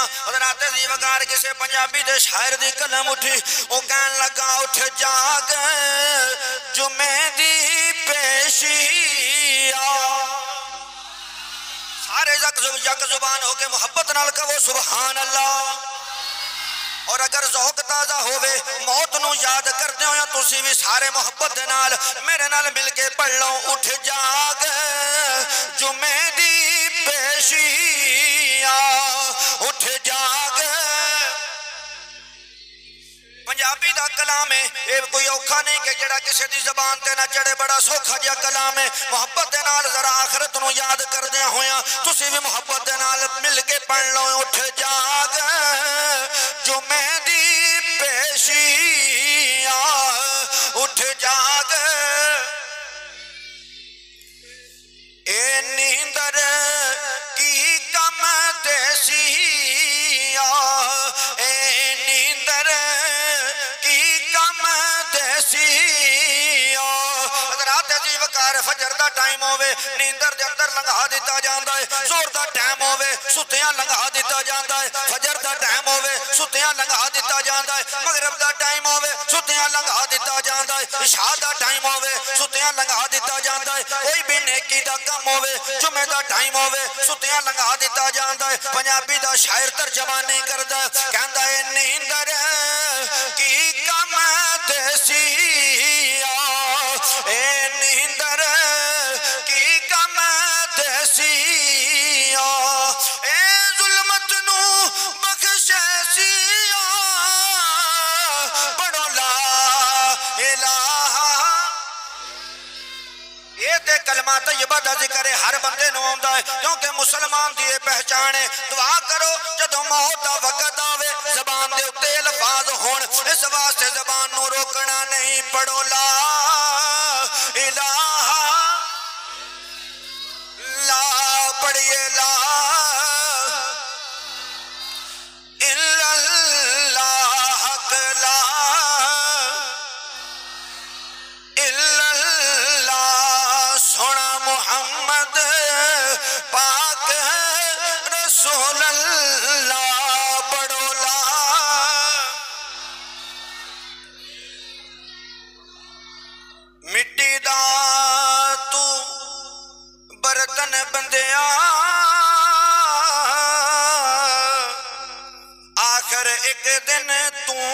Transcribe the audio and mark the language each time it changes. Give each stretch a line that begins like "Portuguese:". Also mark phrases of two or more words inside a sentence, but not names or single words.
Punjabi: حضرات دی وقار کسے پنجابی دے شاعر دی قلم اٹھی، او کہن لگا اٹھ جاگ جمعے دی پیشی آ، سارے یک زبان ہو کے محبت نال کہو
Arabic: سبحان اللہ۔
Punjabi: اور اگر ذوق تازہ ہوئے موت نو یاد کردے ہو یا تسی بھی سارے محبت دے نال میرے نال مل کے پڑھ لو اٹھ جاگ جمعے دی پیشیاں اٹھ جاگ پنجابی دا کلام ہے یہ کوئی اوکھا نہیں کہ جڑا کسی دی زبان تے نہ چڑھے بڑا سوکھا جا کلام ہے محبت دے نال ذرا آخرت نو یاد کردے ہویا تسی بھی محبت دے نال مل کے پڑھ لو اٹھ جاگ جمعے دی پیشیاں اٹھ جاگ اے نیندر کی کم دیسی اے نیندر کی کم دیسی حضرات عزیز وقار فجر دا ٹائم ہوئے نیندر دے اندر لنگا دیتا جاندہ ہے زور دا ٹائم ہوئے ستیاں لنگا دیتا جاندہ ہے فجر دا ٹائم ہوئے ستیاں لنگا دیتا جاندہ ہے مغرب دا ٹائم ہوئے ستیاں لنگا دیتا جاندہ ہے عشاء دا ٹائم ہوئے ستیاں لنگا دیتا جاندہ ہے کوئی بھی نیکی دا کم ہوئے جمعہ دا ٹائم ہوئے ستیاں لنگا دیتا جاندہ ہے پنجابی دا شاعر ترجمہ نہیں کردہ کہندہ ہے نیندر کی کم دیسی اے نیندر کی کم دیسی اے ظلمت نو بخشے سیا پڑھو
Arabic: لا الہ
Punjabi: یہ تے کلمہ طیبہ دا ذکر ہے ہر بندے نو آندا ہے کیونکہ مسلمان دیئے پہچانے دعا کرو جدو موت دا وقت آوے زبان دے اتے الفاظ ہون اس واسطے زبان نو روکنا نہیں پڑھو لا
Arabic: الہ لا پڑھئے لا الا اللہ حق لا الا اللہ
Punjabi: سونا محمد پاک
Arabic: رسول اللہ پڑھو لا
Punjabi: مٹی دا تو برتن بندیاں آخر ایک دن تو